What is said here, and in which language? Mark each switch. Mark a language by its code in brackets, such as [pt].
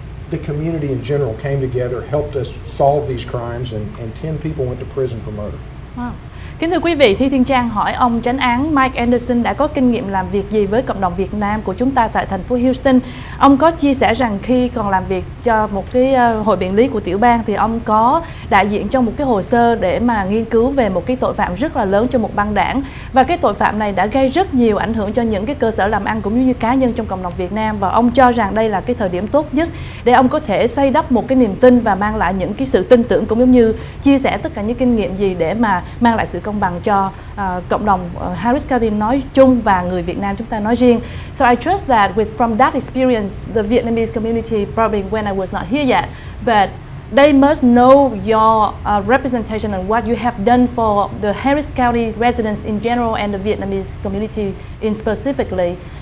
[en] The community in general came together, helped us solve these crimes, and 10 people went to prison for murder. Wow. [vi] Kính thưa quý vị, Thi Thiên Trang hỏi ông chánh án Mike Anderson đã có kinh nghiệm làm việc gì với cộng đồng Việt Nam của chúng ta tại thành phố Houston. Ông có chia sẻ rằng khi còn làm việc cho một cái hội biện lý của tiểu bang thì ông có đại diện trong một cái hồ sơ để mà nghiên cứu về một cái tội phạm rất là lớn cho một băng đảng, và cái tội phạm này đã gây rất nhiều ảnh hưởng cho những cái cơ sở làm ăn cũng như cá nhân trong cộng đồng Việt Nam, và ông cho rằng đây là cái thời điểm tốt nhất để ông có thể xây đắp một cái niềm tin và mang lại những cái sự tin tưởng, cũng giống như chia sẻ tất cả những kinh nghiệm gì để mà mang lại sự công bằng cho cộng đồng Harris County nói chung và người Việt Nam chúng ta nói riêng. [en] So I trust that from that experience, the Vietnamese community, probably when I was not here yet, but they must know your representation and what you have done for the Harris County residents in general and the Vietnamese community in specifically.